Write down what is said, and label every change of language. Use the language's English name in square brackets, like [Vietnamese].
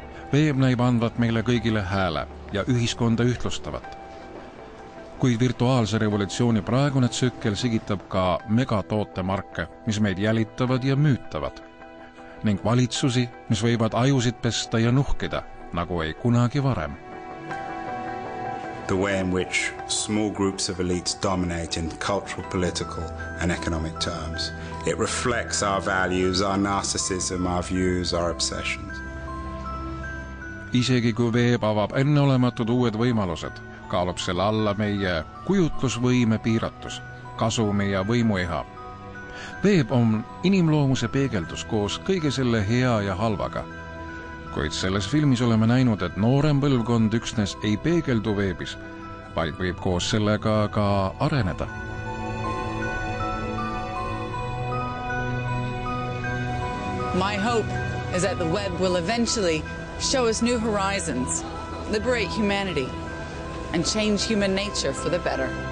[Estonian] Veeb näib andvat meile kõigile hääle ja ühiskonda ühtlustavat. Kuid virtuaalse revolutsiooni praegune tsükkel sigitab ka megatootemarke, mis meid jälitavad ja müütavad, ning valitsusi, mis võivad ajusid pesta ja nuhkida, nagu ei kunagi varem. [English] The way in which small groups of elites dominate in cultural, political and economic terms. It reflects our values, our narcissism, our views, our obsessions. [Estonian] Isegi kui veeb avab enneolematud uued võimalused, kaalub selle alla meie kujutlusvõime piiratus, kasumi ja võimuiha. Veeb on inimloomuse peegeldus koos kõige selle hea ja halvaga. Kuid selles filmis oleme näinud, et noorem põlvkond üksnes ei peegeldu veebis, vaid võib koos sellega ka areneda. [English] My hope is that the web will eventually show us new horizons, liberate humanity, and change human nature for the better.